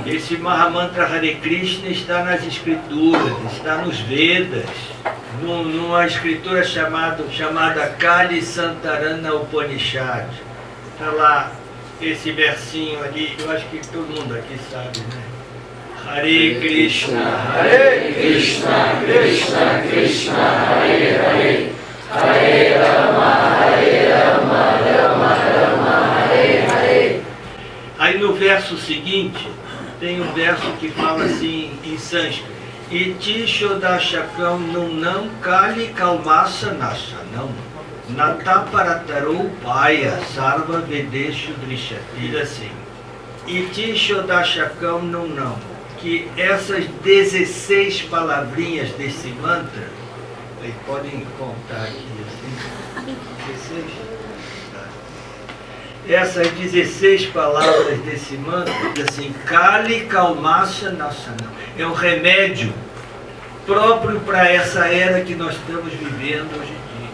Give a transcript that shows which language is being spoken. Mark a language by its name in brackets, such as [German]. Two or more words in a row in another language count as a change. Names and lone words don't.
[Portuguese] Esse Mahamantra Hare Krishna está nas escrituras, está nos Vedas, numa escritura chamada Kali Santarana Upanishad. Está lá esse versinho ali, eu acho que todo mundo aqui sabe, né? [Sanskrit] Hare Krishna, Hare Krishna, Krishna Krishna, Hare Hare, Hare Rama, Rama Rama, Hare Hare. [Portuguese] Aí no verso seguinte, tem um verso que fala assim em sânscrito. [Sanskrit] Iti Shodashakam Nunam Kali Kalmasa Nasanam Nataparataro Paya Sarva Vedeshu Drishati. [Portuguese] Diz assim, [Sanskrit] Iti Shodashakam Nunam, [Portuguese] que essas 16 palavrinhas desse mantra, vocês podem contar aqui assim, 16? Essas 16 palavras desse mantra, assim, [Sanskrit] Kali Kalmasa Nasanam, [Portuguese] é um remédio próprio para essa era que nós estamos vivendo hoje em dia.